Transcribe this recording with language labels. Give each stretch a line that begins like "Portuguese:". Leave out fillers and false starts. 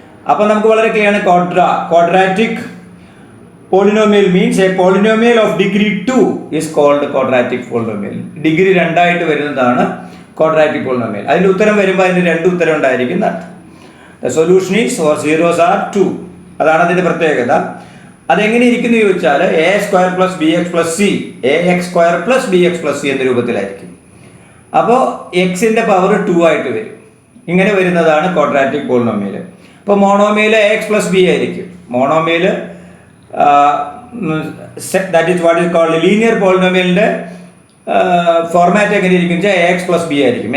Malayalam: അപ്പോൾ നമുക്ക് വളരെ ക്ലിയർ ആണ്.
English: Quadratic polynomial means a polynomial of degree 2 is called quadratic polynomial.
Malayalam: Degree 2 ആയിട്ട് വരുന്നതാണ് ക്വാഡ്രാറ്റിക് പോളിനോമിയൽ. അതിൻ്റെ ഉത്തരം വരുമ്പോൾ അതിന് 2 ഉത്തരം ഉണ്ടായിരിക്കും അർത്ഥം.
English: The solution is for zeros are 2.
Malayalam: അതാണ് അതിൻ്റെ പ്രത്യേകത. അതെങ്ങനെ ഇരിക്കുന്നു ചോദിച്ചാൽ a² plus bx plus c, ax² plus bx plus c എന്ന രൂപത്തിലായിരിക്കും. അപ്പോൾ എക്സിൻ്റെ പവർ 2 ആയിട്ട് വരും. ഇങ്ങനെ വരുന്നതാണ് ക്വാഡ്രാറ്റിക് പോളിനോമിയൽ.
English: ഇപ്പോൾ monomial x plus b ആയിരിക്കും. Monomial that is what is called linear പോളിനോമിയലിൻ്റെ format
Malayalam: എങ്ങനെ ഇരിക്കും വെച്ചാൽ
English: A x plus b ആയിരിക്കും.